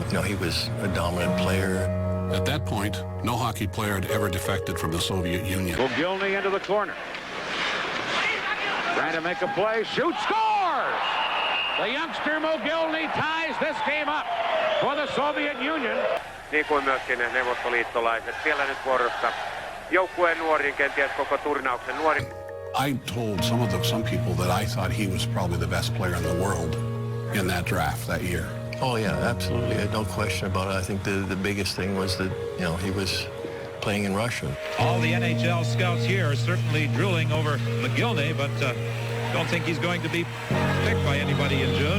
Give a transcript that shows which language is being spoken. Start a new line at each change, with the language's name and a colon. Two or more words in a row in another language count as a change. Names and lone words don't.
English: You know, he was a dominant player. At that point, no hockey player had ever defected from the Soviet Union. Mogilny into the corner. Trying to make a play, shoots, scores! The youngster Mogilny ties this game up for the Soviet Union.
Finnish: Niin kuin myöskin neuvostoliittolaiset. Siellä nyt vuorossa joukkueen nuorin, kenties koko turnauksen nuorin.
English: I told some people that I thought he was probably the best player in the world in that draft that year. Oh yeah, absolutely. I had no question about it. I think the biggest thing was that, you know, he was playing in Russia. All the NHL scouts here are certainly drooling over Mogilny, but don't think he's going to be picked by anybody in June.